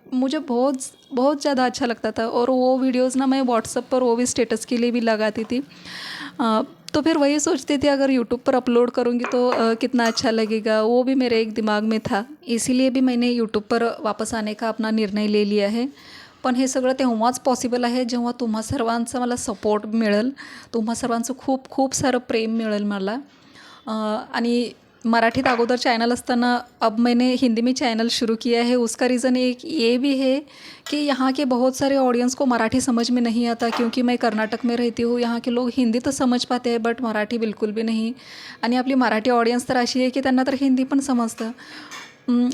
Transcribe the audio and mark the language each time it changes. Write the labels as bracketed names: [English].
[Hindi] मुझे बहुत बहुत ज़्यादा अच्छा लगता था। और वो वीडियोज़ ना मैं व्हाट्सएप पर वो भी स्टेटस के लिए भी लगाती थी। तो फिर वही सोचती थी अगर यूट्यूब पर अपलोड करूँगी तो कितना अच्छा लगेगा, वो भी मेरे एक दिमाग में था। इसीलिए भी मैंने यूट्यूब पर वापस आने का अपना निर्णय ले लिया है। [Marathi] पण हे सगळं तेव्हाच पॉसिबल आहे जेव्हा तुम्हा सर्वांचा मला सपोर्ट मिळेल, तुम्हा सर्वांचं खूप खूप सारं प्रेम मिळेल मला। आणि मराठीत अगोदर चैनल असताना [Hindi] अब मैंने हिंदी में चैनल शुरू किया है। उसका रीज़न एक ये भी है कि यहाँ के बहुत सारे ऑडियंस को मराठी समझ में नहीं आता, क्योंकि मैं कर्नाटक में रहती हूँ। यहाँ के लोग हिंदी तो समझ पाते हैं बट मराठी बिल्कुल भी नहीं। [Marathi] आणि आपली मराठी ऑडियंस तर अशी आहे की त्यांना तर हिंदी पण समजतं।